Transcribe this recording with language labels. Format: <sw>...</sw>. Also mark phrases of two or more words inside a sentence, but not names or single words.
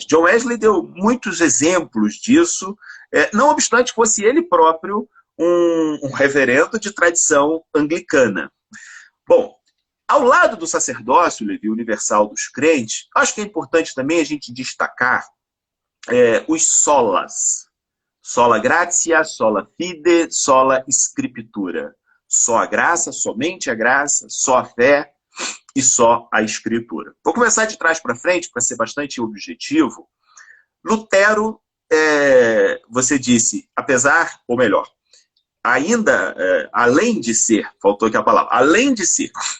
<pt>John Wesley deu muitos exemplos disso, não obstante fosse ele próprio um reverendo de tradição anglicana. Bom, ao lado do sacerdócio, Levi, universal dos crentes, acho que é importante também a gente destacar os solas.</pt> <la>Sola gratia, sola fide, sola scriptura.</la> <pt>Só a graça, somente a graça, só a fé e só a escritura. Vou começar de trás para frente, para ser bastante objetivo. Lutero, você disse, apesar, ou melhor, ainda, além de ser, faltou aqui a palavra, além de ser</pt>